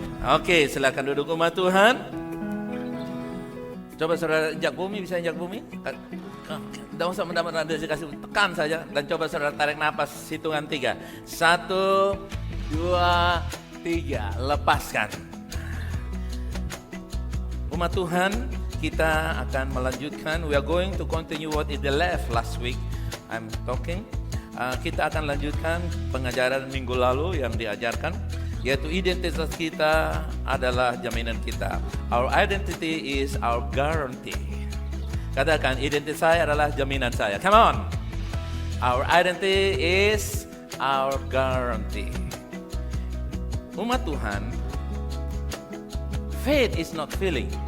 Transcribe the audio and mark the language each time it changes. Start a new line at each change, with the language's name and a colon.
Indonesian: Oke, silakan duduk umat Tuhan. Coba saudara injak bumi, bisa injak bumi? Tidak usah mendapat kasih tekan saja. Dan coba saudara tarik napas, hitungan 3. 1, 2, 3, lepaskan. Umat Tuhan, kita akan melanjutkan.
English: We are going to continue what is the last week I'm talking.
Indonesian: Kita akan lanjutkan pengajaran minggu lalu yang diajarkan, yaitu identitas kita adalah jaminan kita.
English: Our identity is our guarantee.
Indonesian: Katakan, identitas saya adalah jaminan saya.
English: Come on. Our identity is our guarantee.
Indonesian: Umat Tuhan,
English: faith is not feeling.